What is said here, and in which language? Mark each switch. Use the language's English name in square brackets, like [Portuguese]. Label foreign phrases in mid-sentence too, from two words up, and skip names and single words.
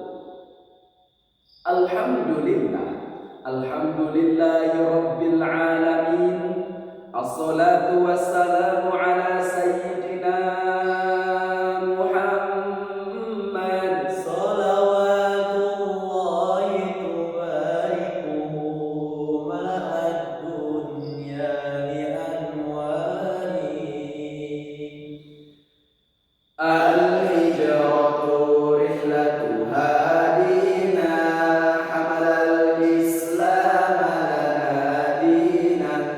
[Arabic] الحمد لله، الحمد لله رب العالمين. الصلاة والسلام على سيدنا محمد. صلوات الله تباركه ملء الدنيا لأنوار. الهجرة رحلة هادينا، حمل الإسلام لنا دينا.